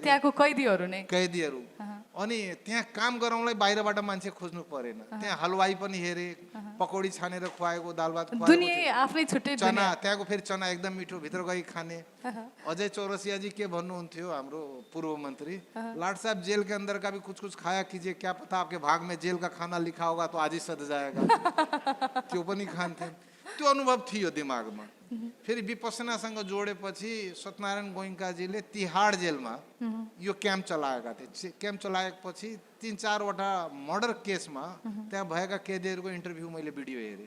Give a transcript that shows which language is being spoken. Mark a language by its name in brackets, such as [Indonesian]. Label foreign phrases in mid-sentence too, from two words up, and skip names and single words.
[Nepali] त्यहाँको कैदीहरू नै कैदीहरू। अनि त्यहाँ काम गराउनलाई बाहिरबाट मान्छे खोज्नु परेन। त्यहाँ हलवाई पनि हेरेँ, पकौडी छानेर खुवाएको, दाल भात खुवाएको, दुनियाँ आफ्नै छुट्टै चना, त्यहाँको फेरि चना एकदम मिठो, भित्र गई खाने। अजय चौरसियाजी के भन्नुहुन्थ्यो, हाम्रो पूर्व मन्त्री, [Hindi] लाट साहब जेल के अंदर का भी कुछ कुछ खाया कीजिए, क्या पता आपके भाग में जेल का खाना लिखा होगा तो आज ही सध जाएगा। [Nepali] त्यो पनि खान्थे। त्यो अनुभव थियो दिमागमा। फेरि विपसनासँग जोडेपछि सत्यनारायण गोइङ्काजीले तिहाड जेलमा यो क्याम्प चलाएका थिए। क्याम्प चलाएपछि 3-4वटा मर्डर केसमा त्यहाँ भएका कैदीहरूको इन्टरभ्यू मैले भिडियो हेरेँ।